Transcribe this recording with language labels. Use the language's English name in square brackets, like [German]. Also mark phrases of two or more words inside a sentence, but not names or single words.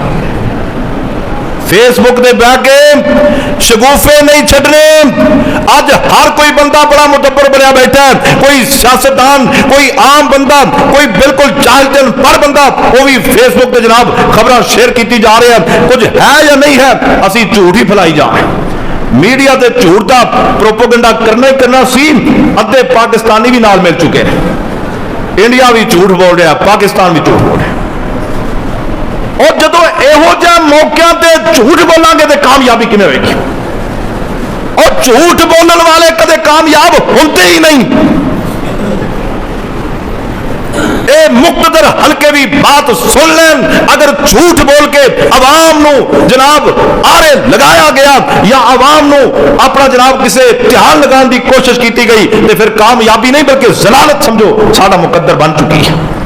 [Punjabi] فیس بک دے بہ کے شگوفے نہیں چھڈنے اج ہر کوئی بندہ بڑا مدبر بنیا بیٹھا ہے کوئی سیاستدان کوئی عام بندہ کوئی بالکل چال چل پر بندہ وہ بھی فیس بک پہ جناب خبراں شیئر کیتی جا رہے ہیں کچھ ہے یا نہیں ہے اسی جھوٹ ہی پھیلائی جا رہے ہیں میڈیا تے جھوٹ دا پروپیگنڈا کرنا ہی کرنا سی ادھے پاکستانی بھی نال مل چکے ہیں انڈیا بھی جھوٹ بول رہا ہے پاکستان بھی جھوٹ بول رہا ہے اور جدو یہو جہ موقع تے جھوٹ بولیں گے تو کامیابی کیویں ہوئے گی اور جھوٹ بولن والے کدے کامیاب ہوتے ہی نہیں اے مقتدر حلقے بھی بات سن لین اگر جھوٹ بول کے عوام نو جناب آرے لگایا گیا یا عوام نو اپنا جناب کسے امتحان لگان دی کوشش کیتی گئی تو پھر کامیابی نہیں بلکہ ضلالت سمجھو ساڈا مقدر بن چکی ہے